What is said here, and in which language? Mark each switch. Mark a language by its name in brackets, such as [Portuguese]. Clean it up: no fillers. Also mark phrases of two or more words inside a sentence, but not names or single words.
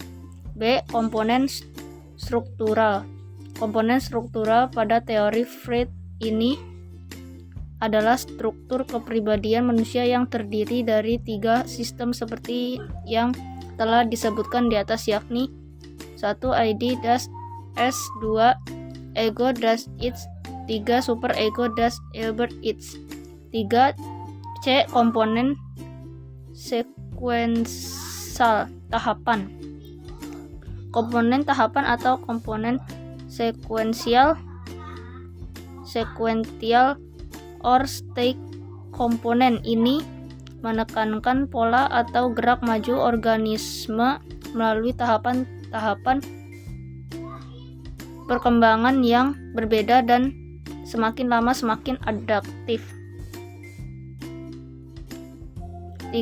[Indonesian] B. Komponen struktural. Komponen struktural pada teori Freud ini adalah struktur kepribadian manusia yang terdiri dari 3 sistem seperti yang telah disebutkan di atas, yakni 1. [German] ID das S, 2. Ego das Ich, 3. Superego das über Ich. 3. [Indonesian] C. Komponen sekuensial, tahapan. Komponen tahapan atau komponen sekuensial [English] or state [Indonesian] komponen ini menekankan pola atau gerak maju organisme melalui tahapan-tahapan perkembangan yang berbeda dan semakin lama semakin adaptif. 3.